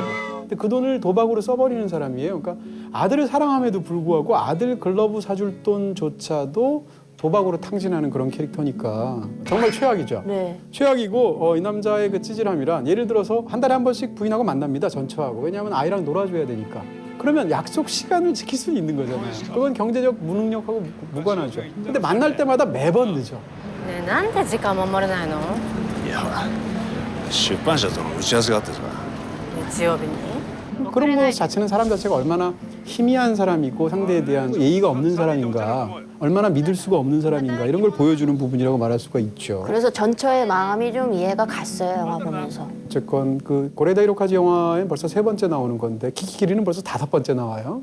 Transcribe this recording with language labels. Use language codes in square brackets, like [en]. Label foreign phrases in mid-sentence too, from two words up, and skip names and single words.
[ko] 근데 그 돈을 도박으로 써버리는 사람이에요. 그러니까 아들을 사랑함에도 불구하고 아들 글러브 사줄 돈조차도 도박으로 탕진하는 그런 캐릭터니까 정말 최악이죠. 네. 최악이고 이 남자의 그 찌질함이란 예를 들어서 한 달에 한 번씩 부인하고 만납니다. 전처하고. 왜냐하면 아이랑 놀아줘야 되니까. 그러면 약속 시간을 지킬 수 있는 거잖아요. 그건 경제적 무능력하고 무관하죠. 근데 만날 때마다 매번 늦어. [ja] ねえなんで時間守れないのいやほら出版社との打ち合わせがあってさ日曜日に [ko] 그런 것 자체는 사람 자체가 얼마나 희미한 사람이고 상대에 대한 예의가 없는 사람인가, 얼마나 믿을 수가 없는 사람인가 이런 걸 보여주는 부분이라고 말할 수가 있죠. 그래서 전처의 마음이 좀 이해가 갔어요, 영화 보면서. 어쨌건 그 고레다 히로카즈 영화엔 벌써 3번째 나오는 건데 키키키리는 벌써 5번째 나와요.